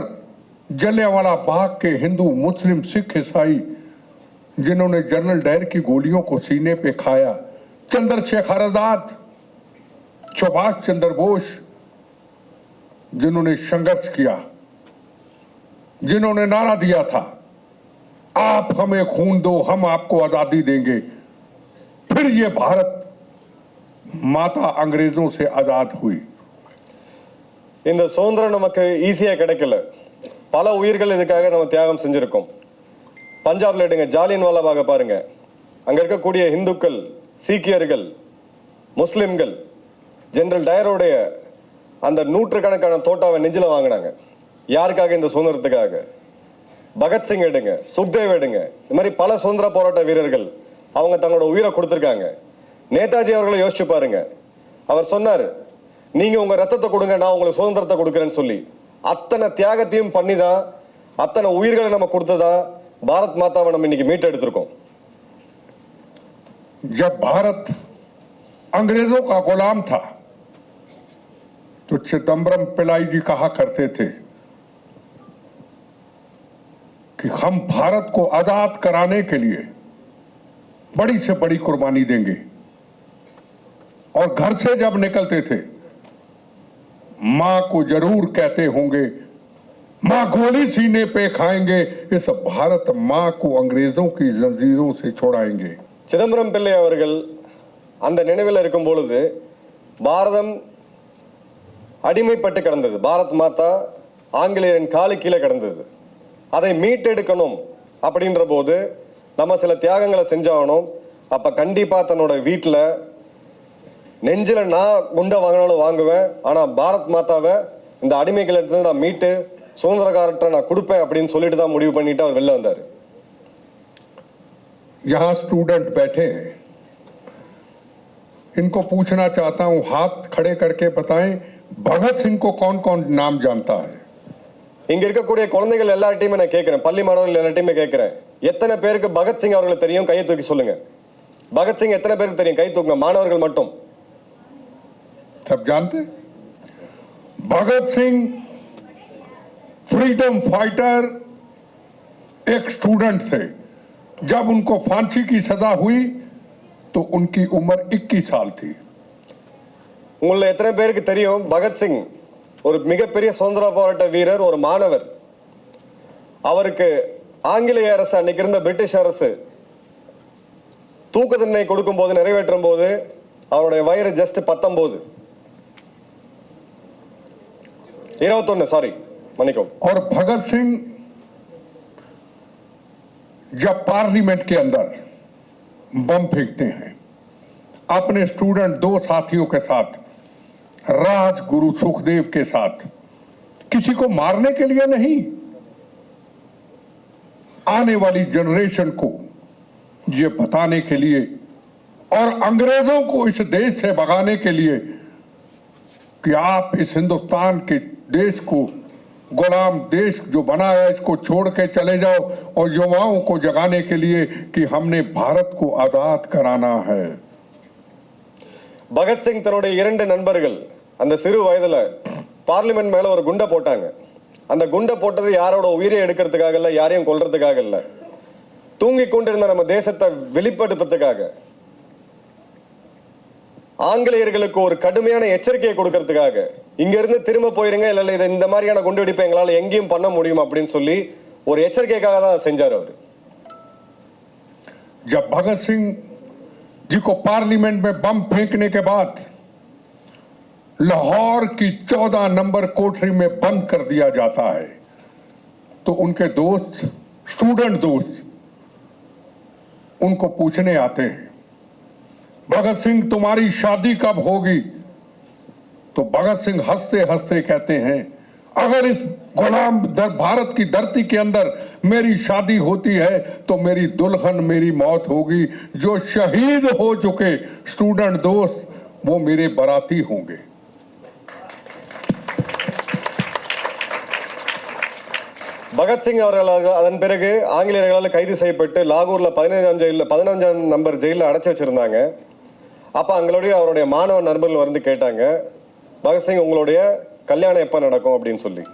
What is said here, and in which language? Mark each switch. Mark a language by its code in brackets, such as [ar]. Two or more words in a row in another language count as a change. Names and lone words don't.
[hi] अंदर जलियांवाला बाग के हिंदू, मुस्लिम, सिख, ईसाई जिन्होंने जनरल डायर की गोलियों को सीने पे खाया, चंद्रशेखर आजाद, सुभाष चंद्र बोस, जिन्होंने संघर्ष किया, जिन्होंने नारा दिया था, आप हमें खून दो हम आपको आजादी देंगे, फिर ये भारत माता अंग्रेजों से आजाद हुई। [ta] இந்த சுதந்திரம் நமக்கு ஈஸியா கிடைக்கல. பல உயிர்கள் இதுக்காக நம்ம தியாகம் செஞ்சிருக்கோம். பஞ்சாப்ல எடுங்க, ஜாலியன் வாலாபாக பாருங்க. அங்க இருக்கக்கூடிய இந்துக்கள், சீக்கியர்கள், முஸ்லிம்கள் ஜெனரல் டயரோடைய அந்த நூற்றுக்கணக்கான தோட்டாவை நெஞ்சில வாங்கினாங்க. யாருக்காக? இந்த சுதந்திரத்துக்காக. பகத்சிங் எடுங்க, சுக்தேவ் எடுங்க, இந்த மாதிரி பல சுதந்திர போராட்ட வீரர்கள் அவங்க தங்களோட உயிரை கொடுத்துருக்காங்க. நேதாஜி அவர்களை யோசிச்சு பாருங்க. அவர் சொன்னார், நீங்க உங்க ரத்தத்தை கொடுங்க, நான் உங்களுக்கு சுதந்திரத்தை கொடுக்குறேன்னு சொல்லி. அத்தனை தியாகத்தையும் பண்ணி தான், அத்தனை உயிர்களை நம்ம கொடுத்ததா பாரத் மாதாவை நம்ம இன்னைக்கு மீட்டெடுத்திருக்கோம். [hi] जब भारत अंग्रेजों का गुलाम था तो चिदम्बरम पिल्लाई जी कहा करते थे कि हम भारत को आजाद कराने के लिए बड़ी से बड़ी कुर्बानी देंगे। और घर से जब निकलते थे मां को जरूर कहते होंगे, मां गोली सीने पे खाएंगे, इस भारत मां को अंग्रेजों की जंजीरों से छुड़ाएंगे। [ta] சிதம்பரம் பிள்ளை அவர்கள் அந்த நினைவில் இருக்கும் பொழுது பாரதம் அடிமைப்பட்டு கிடந்தது. பாரத் மாதா ஆங்கிலேயரின் காலு கீழே கிடந்தது. அதை மீட்டெடுக்கணும் அப்படின்ற போது நம்ம சில தியாகங்களை செஞ்சாகணும். அப்ப கண்டிப்பா தன்னோட வீட்டில் நெஞ்சில நான் குண்டை வாங்கினாலும் வாங்குவேன், ஆனா பாரத் மாதாவை இந்த அடிமைகள் எடுத்து நான் மீட்டு சுதந்திரக்காரர்கிட்ட நான் கொடுப்பேன் அப்படின்னு சொல்லிட்டு தான் முடிவு பண்ணிட்டு அவர் வெளில வந்தார். [hi] यहां स्टूडेंट बैठे हैं, इनको पूछना चाहता हूं, हाथ खड़े करके बताएं, भगत सिंह को कौन कौन नाम जानता है? [ta] இங்க இருக்கக்கூடிய குழந்தைகள் எல்லார்ட்டையுமே நான் கேட்கிறேன், பள்ளி மாணவர்கள் எல்லார்ட்டையுமே கேட்கிறேன், எத்தனை பேருக்கு பகத்சிங் அவர்களை தெரியும்? கையை தூக்கி சொல்லுங்க. பகத்சிங் எத்தனை பேருக்கு தெரியும்? கை தூக்குங்க. மாணவர்கள் மட்டும். [hi] सब जानते? भगत सिंह [en] freedom fighter [hi] एक स्टूडेंट थे। जब उनको फांसी की सजा हुई तो उनकी उम्र 21 साल थी। [ta] உங்களை எத்தனை பேருக்கு தெரியும் பகத்சிங் ஒரு மிகப்பெரிய சுதந்திர போராட்ட வீரர், ஒரு மாணவர். அவருக்கு ஆங்கிலேய அரசு, அன்னைக்கு இருந்த பிரிட்டிஷ் அரசு தூக்கு தண்டனை கொடுக்கும் போது, நிறைவேற்றும் போது அவருடைய வயது ஜஸ்ட் 19, 21, சாரி மன்னிக்கவும். [hi] और भगत सिंह जब पार्लियामेंट के अंदर बम फेंकते हैं अपने स्टूडेंट 2 साथियों के साथ, राजगुरु सुखदेव के साथ, किसी को मारने के लिए नहीं, आने वाली जनरेशन को ये बताने के लिए और अंग्रेजों को इस देश से भगाने के लिए कि आप इस हिंदुस्तान के देश को, गुलाम देश जो बना है, इसको छोड़ के चले जाओ, और युवाओं को जगाने के लिए कि हमने भारत को आजाद कराना है। [ta] பகத்சிங் தன்னுடைய 2 நண்பர்கள் அந்த சிறு வயதுல பார்லிமெண்ட் மேல ஒரு குண்டை போட்டாங்க. அந்த குண்டை போட்டது யாரோட உயிரை எடுக்கிறதுக்காக இல்ல, யாரையும் கொல்றதுக்காக இல்ல, தூங்கி கொண்டிருந்த நம்ம தேசத்தை வெளிப்படுத்துறதுக்காக, ஆங்கிலேயர்களுக்கு ஒரு கடுமையான எச்சரிக்கையை கொடுக்கறதுக்காக, இங்க இருந்து திரும்ப போயிருங்க, இல்ல இதை இந்த மாதிரியான குண்டு வெடிப்பை எங்களால எங்கேயும் பண்ண முடியும் அப்படின்னு சொல்லி ஒரு எச்சரிக்கைக்காக தான் செஞ்சார் அவர். [hi] जब भगत सिंह जी को पार्लियामेंट में बम फेंकने के बाद लाहौर की 14 नंबर कोठरी में बंद कर दिया जाता है तो उनके दोस्त, स्टूडेंट दोस्त, उनको पूछने आते हैं, भगत सिंह तुम्हारी शादी कब होगी? तो भगत सिंह हंसते हंसते कहते हैं, अगर इस गुलाम भारत की धरती के अंदर मेरी शादी होती है तो मेरी दुल्हन मेरी मौत होगी। जो शहीद हो चुके स्टूडेंट दोस्त वो मेरे बाराती होंगे। [ta] பகத்சிங் அவர்கள் அதன் பிறகு ஆங்கிலேயர்களால் கைது செய்யப்பட்டு லாகூர்ல 15 [en] number jail [ta] அடைச்சி வச்சிருந்தாங்க. அப்ப அங்களுடைய அவருடைய மாணவ நண்பர்கள் வந்து கேட்டாங்க, பகத்சிங் உங்களுடைய கல்யாணம் எப்ப நடக்கும் அப்படின்னு சொல்லி.